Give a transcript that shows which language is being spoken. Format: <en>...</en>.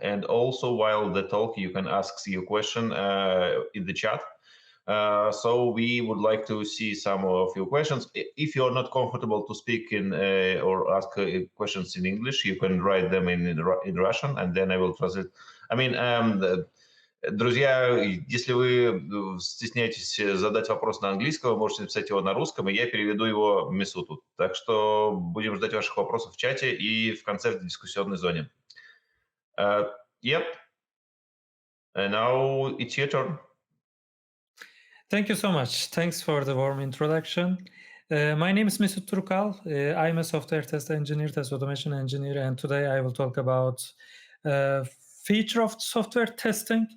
<en>And also, while the talk, you can ask your question in the chat. So we would like to see some of your questions. If you're not comfortable to speak in or ask questions in English, you can write them in Russian, and then I will translate. I mean,</en> <ru>Друзья, если вы стесняетесь задать вопрос на английском, вы можете написать его на русском, и я переведу его Месуту. Так что будем ждать ваших вопросов в чате и в конце в дискуссионной зоне.</ru> <en>Yep, and now it's your turn. Thank you so much. Thanks for the warm introduction. My name is Mesut Durukal. I'm a software test engineer, test automation engineer, and today I will talk about feature of software testing.</en>